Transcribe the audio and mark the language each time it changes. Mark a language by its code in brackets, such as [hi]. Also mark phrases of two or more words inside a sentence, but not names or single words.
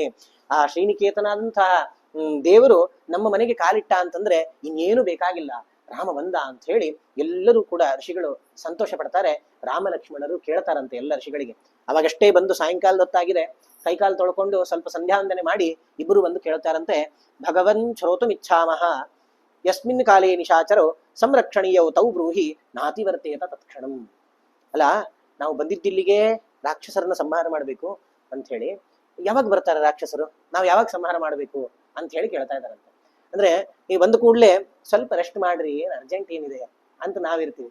[kn] ಆ ಶ್ರೀನಿಕೇತನಾದಂತಹ ದೇವರು ನಮ್ಮ ಮನೆಗೆ ಕಾಲಿಟ್ಟ ಅಂತಂದ್ರೆ ಇನ್ನೇನು ಬೇಕಾಗಿಲ್ಲ, ರಾಮ ಬಂದ ಅಂತ ಹೇಳಿ ಎಲ್ಲರೂ ಕೂಡ ಋಷಿಗಳು ಸಂತೋಷ ಪಡ್ತಾರೆ. ರಾಮ ಲಕ್ಷ್ಮಣರು ಕೇಳ್ತಾರಂತೆ ಎಲ್ಲ ಋಷಿಗಳಿಗೆ. ಅವಾಗಷ್ಟೇ ಬಂದು ಸಾಯಂಕಾಲದ ಹೊತ್ತಾಗಿದೆ, ಕೈಕಾಲು ತೊಳ್ಕೊಂಡು ಸ್ವಲ್ಪ ಸಂಧ್ಯಾವಂದನೆ ಮಾಡಿ ಇಬ್ಬರು ಬಂದು ಕೇಳ್ತಾರಂತೆ. [sa] ಭಗವನ್ ಶ್ರೋತುಮಿಚ್ಛಾಮಹ ಯಸ್ಮಿನ್ ಕಾಲೇ ನಿಶಾಚರೋ ಸಂರಕ್ಷಣೀಯೌ ತೌ ಬ್ರೂಹಿ ನಾತಿವರ್ತೇತ ತತ್ಕ್ಷಣಂ. [kn] ಅಲ್ಲ, ನಾವು ಬಂದಿದ್ದಿಲ್ಲಿಗೆ ರಾಕ್ಷಸರನ್ನ ಸಂಹಾರ ಮಾಡಬೇಕು ಅಂತ ಹೇಳಿ, ಯಾವಾಗ ಬರ್ತಾರೆ ರಾಕ್ಷಸರು, ನಾವು ಯಾವಾಗ ಸಂಹಾರ ಮಾಡಬೇಕು ಅಂತ ಹೇಳಿ ಕೇಳ್ತಾ ಇದ್ದಾರಂತೆ. ಅಂದ್ರೆ ಈ ಬಂದ ಕೂಡ್ಲೆ ಸ್ವಲ್ಪ ರೆಸ್ಟ್ ಮಾಡ್ರಿ, ಏನ್ ಅರ್ಜೆಂಟ್ ಏನಿದೆ ಅಂತ ನಾವಿರ್ತೀವಿ.